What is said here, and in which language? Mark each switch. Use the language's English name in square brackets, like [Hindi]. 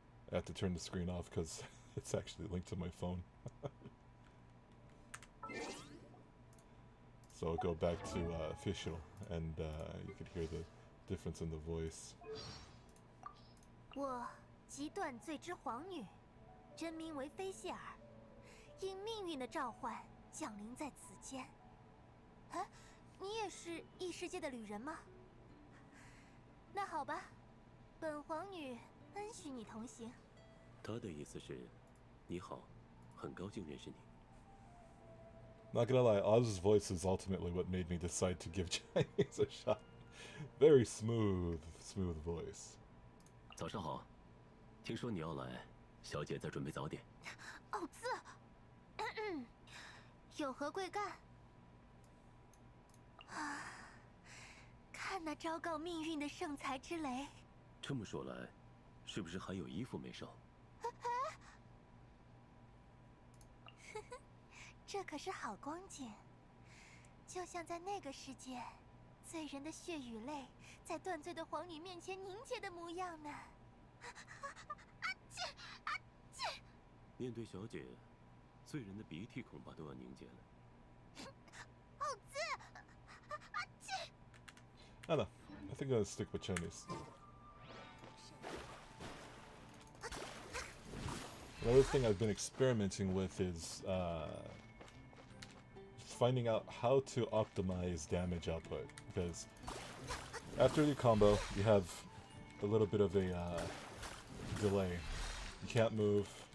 [English] I have to turn the screen off because it's actually linked to my phone. So I'll go back to official, and you could hear the difference in the voice. [Chinese] 我极断罪之皇女，真名为菲谢尔，因命运的召唤降临在此间。啊，你也是异世界的旅人吗？那好吧，本皇女恩许你同行。他的意思是，你好，很高兴认识你。 [English] Not gonna lie, Oz's voice is ultimately what made me decide to give Chinese a shot. Very smooth voice. [Chinese] 早上好，听说你要来，小姐在准备早点。奥兹，有何贵干？啊，看那昭告命运的圣才之雷。这么说来，是不是还有衣服没收？这可是好光景，就像在那个世界，罪人的血与泪在断罪的皇女面前凝结的模样呢。面对小姐，罪人的鼻涕恐怕都要凝结了。奥兹， [English] I don't know. I think I'm gonna stick with Chinese. Another thing I've been experimenting with is finding out how to optimize damage output, because after the combo you have a little bit of a delay. You can't move.